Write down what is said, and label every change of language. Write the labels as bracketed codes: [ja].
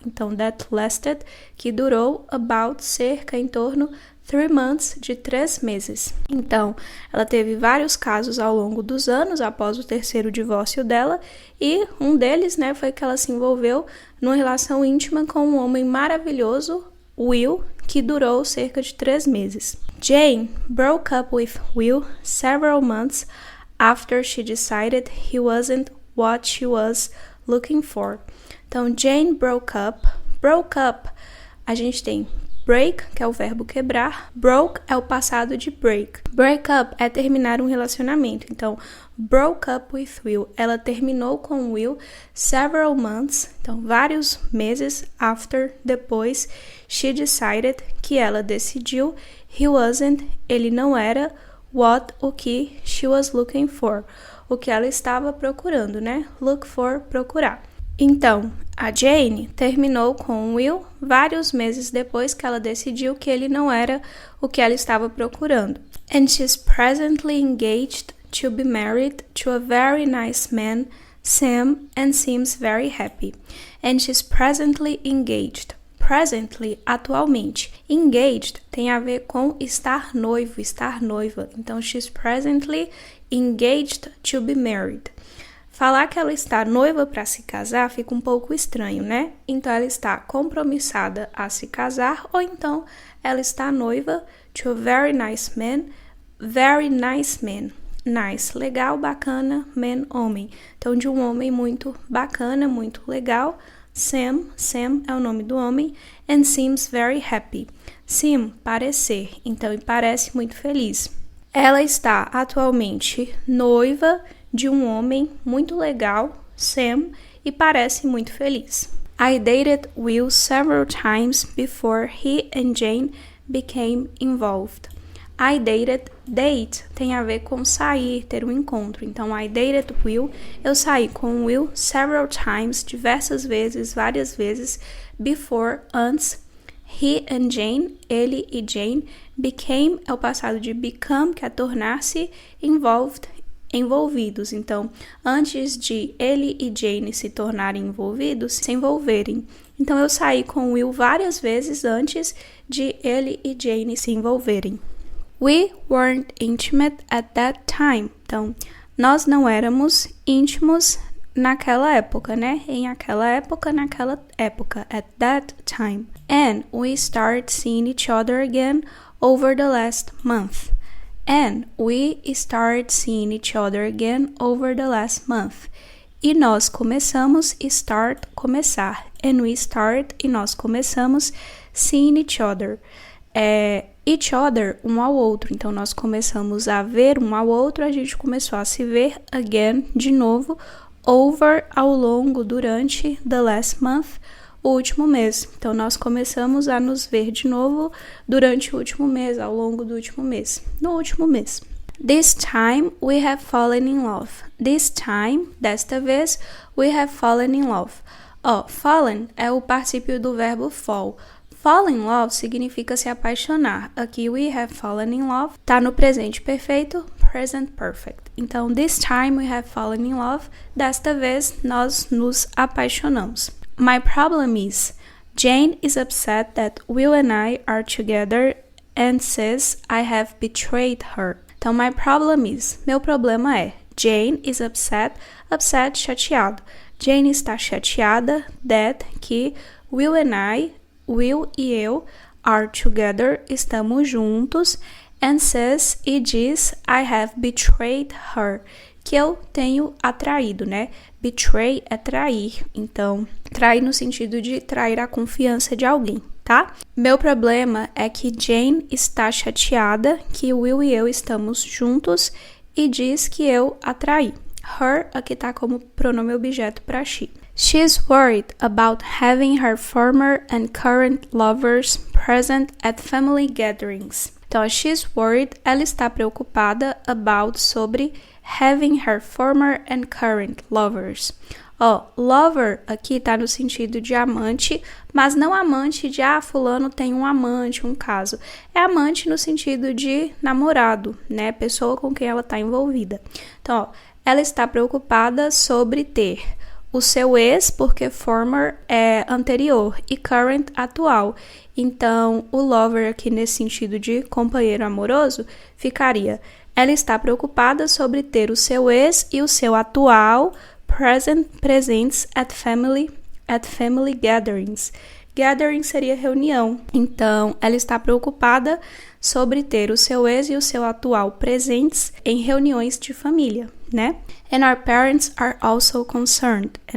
[pt] Então, [en] that lasted, [pt] que durou, [en] about, [pt] cerca, em torno, [en] 3 months, [pt] de 3 meses. Então, ela teve vários casos ao longo dos anos, após o terceiro divórcio dela, e um deles, né, foi que ela se envolveu numa relação íntima com um homem maravilhoso, Will, que durou cerca de 3 meses. [en] Jane broke up with Will several months after she decided he wasn't what she was looking for. Então, Jane broke up. [pt] Broke up, a gente tem break, que é o verbo quebrar. Broke é o passado de break. Break up é terminar um relacionamento. [en] Então, broke up with Will. [pt] Ela terminou com Will [en] several months, [pt] então vários meses [en] after, [pt] depois, [en] she decided, [pt] que ela decidiu, [en] he wasn't, [pt] ele não era, [en] what, [pt] o que, [en] she was looking for, [pt] o que ela estava procurando, né? [en] Look for, [pt] procurar. Então, a Jane terminou com Will vários meses depois que ela decidiu que ele não era o que ela estava procurando. [en] And she's presently engaged to be married to a very nice man, Sam, and seems very happy. And she's presently engaged. [pt] Presently, atualmente. Engaged tem a ver com estar noivo, estar noiva. [en] Então, she's presently engaged to be married. [pt] Falar que ela está noiva para se casar fica um pouco estranho, né? Então, ela está compromissada a se casar, ou então ela está noiva [en] to a very nice man. Very nice man. Nice, [pt] legal, bacana, [en] man, [pt] homem. Então, de um homem muito bacana, muito legal. Sam é o nome do homem. [en] And seems very happy. Seem, [pt] parecer. Então, ele parece muito feliz. Ela está atualmente noiva de um homem muito legal, Sam, e parece muito feliz. [en] I dated Will several times before he and Jane became involved. I dated, [pt] date tem a ver com sair, ter um encontro. Então, [en] I dated Will, [pt] eu saí com Will [en] several times, [pt] diversas vezes, várias vezes, [en] before, [pt] antes. [en] He and Jane, [pt] ele e Jane, [en] became [pt] é o passado de become, que é tornar-se, [en] involved, [pt] envolvidos. Então, antes de ele e Jane se tornarem envolvidos, se envolverem. Então, eu saí com Will várias vezes antes de ele e Jane se envolverem. [en] We weren't intimate at that time. [pt] Então, nós não éramos íntimos naquela época, né? Em aquela época, naquela época. [en] At that time. And we started seeing each other again over the last month. And we started seeing each other again over the last month. [pt] E nós começamos, start, começar. [en] And we start, [pt] e nós começamos, [en] seeing each other. Each other, [pt] um ao outro. Então, nós começamos a ver um ao outro, a gente começou a se ver [en] again, [pt] de novo, [en] over, [pt] ao longo, durante, [en] the last month, [pt] o último mês. Então, nós começamos a nos ver de novo durante o último mês, ao longo do último mês, no último mês. [en] This time, we have fallen in love. This time, [pt] desta vez, [en] we have fallen in love. [pt] Fallen é o particípio do verbo fall. Fall in love significa se apaixonar. Aqui, [en] we have fallen in love, [pt] tá no presente perfeito, [en] present perfect. Então, this time we have fallen in love. [pt] Desta vez, nós nos apaixonamos. [en] My problem is, Jane is upset that Will and I are together and says I have betrayed her. [pt] Então, [en] my problem is, [pt] meu problema é, [en] Jane is upset, [pt] chateado. Jane está chateada [en] that, [pt] que, [en] Will and I, [pt] Will e eu, [en] are together, [pt] estamos juntos, [en] and says, [pt] e diz, [en] I have betrayed her, [pt] que eu tenho atraído, né? Betray é trair, então, trair no sentido de trair a confiança de alguém, tá? Meu problema é que Jane está chateada que Will e eu estamos juntos e diz que eu a traí. Her aqui tá como pronome objeto para she. [en] She's worried about having her former and current lovers present at family gatherings. Então, she's worried, [pt] ela está preocupada [en] about [pt] sobre [en] having her former and current lovers. [pt] Lover aqui tá no sentido de amante, mas não amante de, fulano tem um amante, um caso. É amante no sentido de namorado, né? Pessoa com quem ela tá envolvida. Então, ela está preocupada sobre ter o seu ex, porque former é anterior e current atual. Então, o lover aqui nesse sentido de companheiro amoroso ficaria: ela está preocupada sobre ter o seu ex e o seu atual presentes [en] at family gatherings. [pt] Gathering seria reunião. Então, ela está preocupada sobre ter o seu ex e o seu atual presentes em reuniões de família, né? [en] And our parents are also concerned.